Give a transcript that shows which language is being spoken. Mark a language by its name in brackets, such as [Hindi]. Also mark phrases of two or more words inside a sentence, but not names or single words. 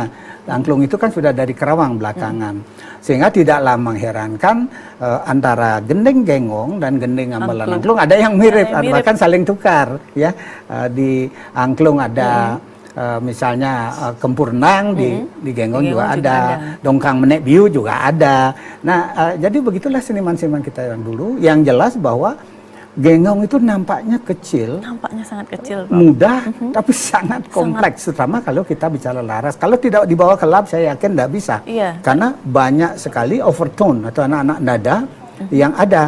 [Indonesian] Angklung itu kan sudah dari Kerawang belakangan. Sehingga tidaklah mengherankan antara gending genggong dan gending gamelan angklung ada yang mirip, bahkan saling tukar ya. Di angklung ada misalnya kempurnang, di genggong juga ada. Dongkang menek biu juga ada. Nah, jadi begitulah seniman-seniman kita yang dulu, yang jelas bahwa genggong itu nampaknya kecil, Nampaknya sangat kecil, Prof. mudah, tapi sangat kompleks, terutama kalau kita bicara laras. Kalau tidak dibawa ke lab, saya yakin tidak bisa. Iya. Karena banyak sekali overtone atau anak-anak nada yang ada.